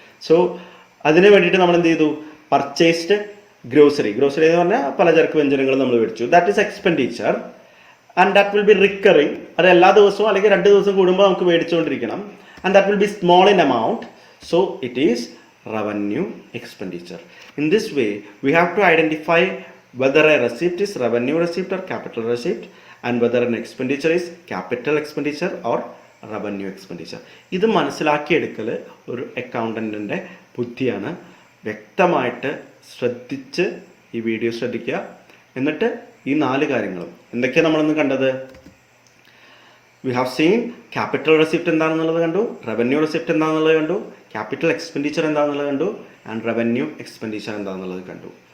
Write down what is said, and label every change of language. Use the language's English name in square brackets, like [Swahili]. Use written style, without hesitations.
[Malayalam] So അതിന് വേണ്ടിയിട്ട് നമ്മൾ എന്ത് ചെയ്തു? [English] Purchased grocery. [Malayalam] ഗ്രോസറി എന്ന് പറഞ്ഞാൽ പലചരക്ക് വ്യഞ്ജനങ്ങൾ നമ്മൾ മേടിച്ചു. [English] That is expenditure and that will be recurring. [Malayalam] അത് എല്ലാ ദിവസവും അല്ലെങ്കിൽ 2 ദിവസം കൂടുമ്പോൾ നമുക്ക് മേടിച്ചുകൊണ്ടിരിക്കണം. [English] And that will be small in amount. So it is revenue expenditure. In this way we have to identify whether a receipt is revenue receipt or capital receipt and whether an expenditure is capital expenditure or revenue expenditure. [Malayalam] ഇത് മനസ്സിലാക്കിയെടുക്കൽ ഒരു അക്കൗണ്ടന്റിൻ്റെ ബുദ്ധിയാണ്. വ്യക്തമായിട്ട് ശ്രദ്ധിച്ച് ഈ video ശ്രദ്ധിക്കുക. എന്നിട്ട് ഈ 4 കാര്യങ്ങളും എന്തൊക്കെയാണ് നമ്മളിന്ന് കണ്ടത്? [English] we have seen [Malayalam] capital receipt എന്താണെന്നുള്ളത് കണ്ടു, റവന്യൂ റെസിപ്റ്റ് എന്താണെന്നുള്ളത് കണ്ടു, ക്യാപിറ്റൽ എക്സ്പെൻഡിച്ചർ എന്താണെന്നുള്ളത് കണ്ടു, ആൻഡ് റവന്യൂ എക്സ്പെൻഡിച്ചർ എന്താണെന്നുള്ളത് കണ്ടു.